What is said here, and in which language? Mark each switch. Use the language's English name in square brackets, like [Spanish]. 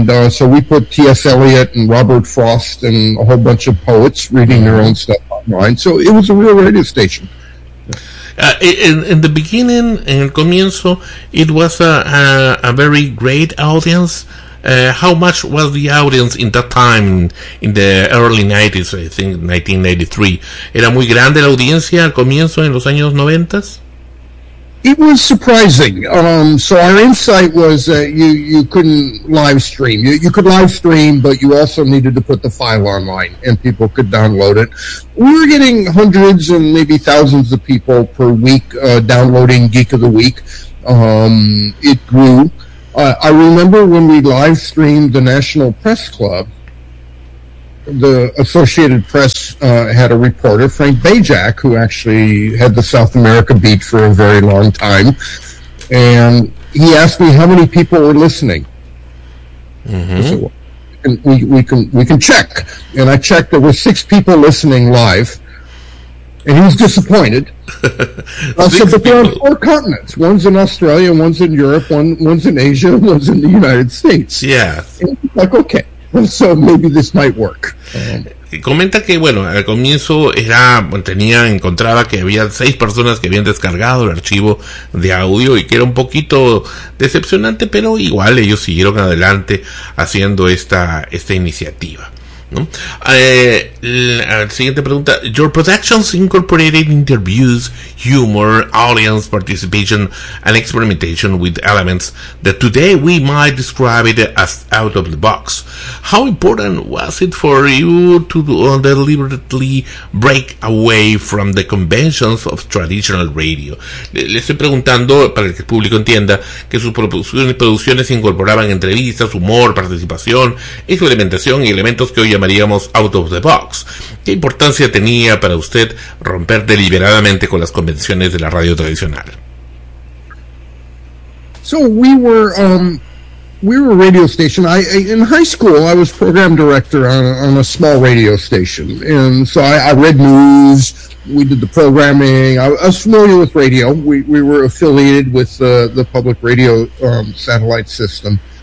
[English] So we put T.S. Eliot and Robert Frost and a whole bunch of poets reading their own stuff online. So it was a real radio station. In the beginning, [Spanish] en el comienzo, [English] it was a very great audience. How much was the audience in that time, in the early 90s, I think, 1993? [Spanish] ¿Era muy grande la audiencia al comienzo, en los años 90s? [English] It was surprising. So our insight was that you couldn't live stream. You could live stream, but you also needed to put the file online and people could download it. We were getting hundreds and maybe thousands of people per week downloading Geek of the Week. It grew. I remember when we live streamed the National Press Club, the Associated Press had a reporter, Frank Bajak, who actually had the South America beat for a very long time, and he asked me how many people were listening. I said, we can check. And I checked, there were 6 people listening live, and he was disappointed. I said, but there are 4 continents. One's in Australia, one's in Europe, one's in Asia, one's in the United States. Yeah. Like, okay. So maybe this might work. [Spanish] Comenta que bueno, al comienzo era, tenía, encontraba que había 6 personas que habían descargado el archivo de audio y que era un poquito decepcionante, pero igual ellos siguieron adelante haciendo esta iniciativa, ¿no? La siguiente pregunta: [English] your productions incorporated interviews, humor, audience participation and experimentation with elements that today we might describe it as out of the box. How important was it for you to deliberately break away from the conventions of traditional radio? [Spanish] Le estoy preguntando, para que el público entienda, que sus producciones incorporaban entrevistas, humor, participación, experimentación y elementos que hoy llamaríamos [English] out of the box. [Spanish] ¿Qué importancia tenía para usted romper deliberadamente con las convenciones de la radio tradicional? [English] So we were a radio station. In high school, I was program director on a small radio station. And so I read news, we did the programming. I was familiar with radio. We were affiliated with the public radio satellite system.